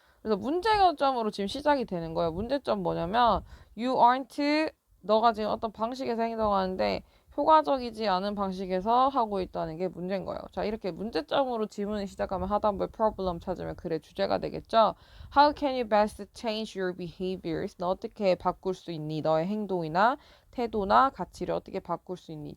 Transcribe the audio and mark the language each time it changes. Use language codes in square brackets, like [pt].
[ko] 그래서 문제점으로 지금 시작이 되는 거예요. 문제점 뭐냐면 [en] you aren't [ko] 너가 지금 어떤 방식에서 행동하는데 효과적이지 않은 방식에서 하고 있다는 게 문제인 거예요. 자, 이렇게 문제점으로 지문을 시작하면 하단부에 problem 찾으면 글의 주제가 되겠죠. [en] How can you best change your behaviors? [ko] 너 어떻게 바꿀 수 있니? 너의 행동이나 태도나 가치를 어떻게 바꿀 수 있니?